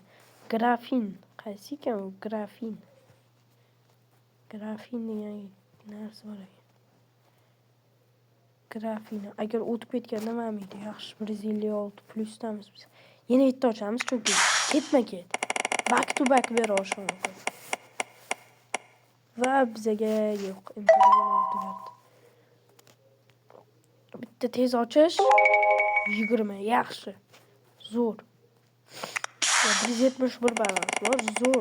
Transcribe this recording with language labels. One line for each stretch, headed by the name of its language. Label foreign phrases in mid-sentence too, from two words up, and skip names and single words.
Uzbek: Grafin. Qaysi ekan u? Grafin degan narsa bor ekan. Grafin. Agar o'tib ketganda mana edi. Yaxshi 156 plusdamiz biz. Yana bitta ochamiz chunki ketma-ket.
English: Back to back
Uzbek: berishim. Va bizga yo'q, imkoniyat berdi. Bitta tez ochish 20 yaxshi. Zo'r. 171 balans bor, zo'r.